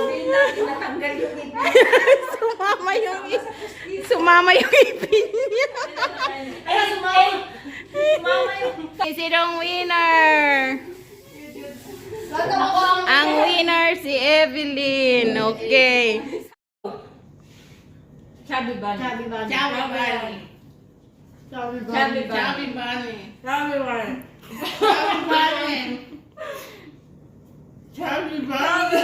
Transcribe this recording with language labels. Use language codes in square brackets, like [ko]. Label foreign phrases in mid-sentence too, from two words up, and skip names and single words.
[tl] Natanggal yung ipin. Sumama yung ipin niya. Ay, sumama yung... Sinong winner? Ang winner si Evelyn. Okay. [en] Chubby bunny. Chubby bunny. Chubby bunny. Chubby Chubby bunny. bunny. Chubby bunny. Chubby bunny. Chubby bunny. Chubby bunny.